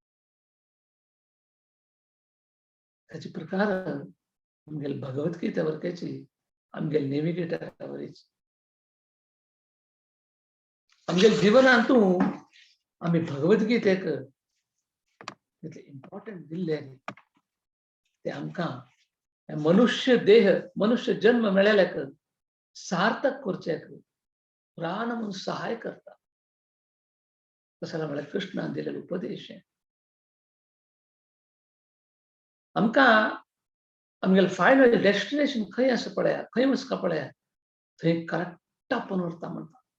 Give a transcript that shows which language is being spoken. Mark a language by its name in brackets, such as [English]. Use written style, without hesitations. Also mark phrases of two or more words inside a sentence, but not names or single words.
[Konkani] ताचे प्रकार आमगेली भगवद्गीता वरकेची आमगेले नेविगेटरावरीच. आमगेल्या जिवनांतू आमी भगवद्गीतेक इतले इम्पॉर्टंट दिल्ले ते आमकां मनुष्य देह मनुष्य जन्म मेळ्ळ्याक सार्थक करचेक प्राण म्हणून सहाय करता. कशाला म्हळ्यार कृष्णान दिलेलो उपदेश आमकां आमगेलें [English] final destination [Konkani] खंय आसा पळया खंय वचका पळया थंय करेक्ट आपण व्हरता म्हणटा.